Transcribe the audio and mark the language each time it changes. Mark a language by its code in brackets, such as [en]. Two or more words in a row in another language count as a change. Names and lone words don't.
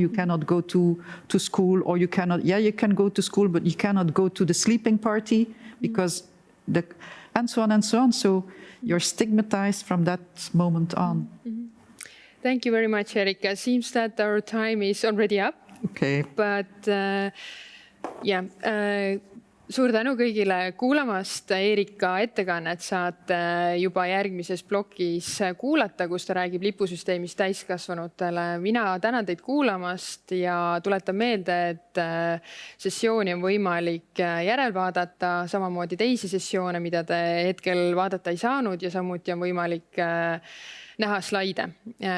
[en] You cannot go to school, or you cannot, you can go to school, but you cannot go to the sleeping party because and so on and so on. So you're stigmatized from that moment on. Thank you very much, Erika. Seems that our time is already up. Okay. [et] But suur tänu kõigile kuulamast. Erika ettekannet saate juba järgmises plokis kuulata, kus ta räägib lipusüsteemist täiskasvanutele. Mina tänan teid kuulamast ja tuletan meelde, et sessiooni on võimalik järelvaadata, samamoodi teisi sessioone, mida te hetkel vaadata ei saanud, ja samuti on võimalik näha slaide.